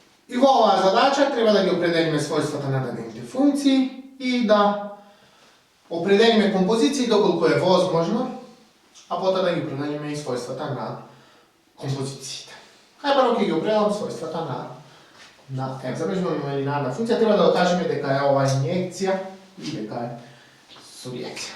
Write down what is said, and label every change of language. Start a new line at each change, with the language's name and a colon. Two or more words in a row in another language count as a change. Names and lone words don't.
Macedonian: I ova zadaća treba da gi opredelime svojствата на дадените функции и да определиме композиции доколку е возможно, а потоа да ги определиме и свойствата на композициите. Најпрво ќе ги определам свойствата на f. Забележуваме имаме линарна функција, треба да докажеме дека е ова инјекција и дека е сурјекција.